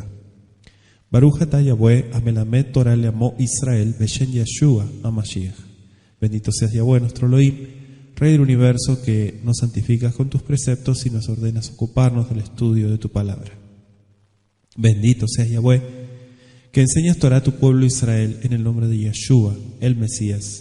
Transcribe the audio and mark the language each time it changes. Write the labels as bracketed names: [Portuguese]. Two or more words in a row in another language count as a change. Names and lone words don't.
[Hebrew] ברוך אתה יהוה המלמד תורה לעמו ישראל בשם ישוע המשיח. [Spanish] Bendito seas Yahweh, nuestro Elohim, Rey del universo, que nos santificas con tus preceptos y nos ordenas ocuparnos del estudio de tu palabra. Bendito seas Yahweh, que enseñas Torah a tu pueblo Israel en el nombre de Yeshua, el Mesías.